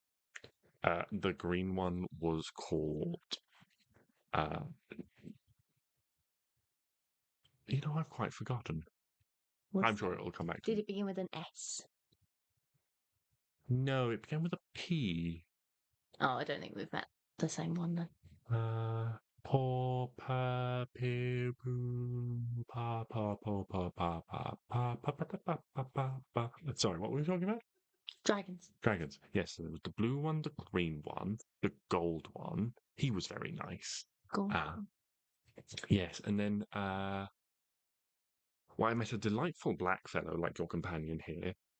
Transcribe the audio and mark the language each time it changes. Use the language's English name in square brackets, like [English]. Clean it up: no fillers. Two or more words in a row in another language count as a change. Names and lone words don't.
[English] The green one was called. I've quite forgotten. I'm sure it'll come back to Did me. it begin with an S? No, it began with a P. Oh, I don't think we've met the same one then. Paw, pa, pe, poo, pa, pa, pa, pa, pa, pa, pa, pa, pa, pa, pa, pa, pa. Sorry, what were we talking about? Dragons. Dragons. Yes, there was the blue one, the green one, the gold one. He was very nice. Go. Yes, and then I met a delightful black fellow like your companion here.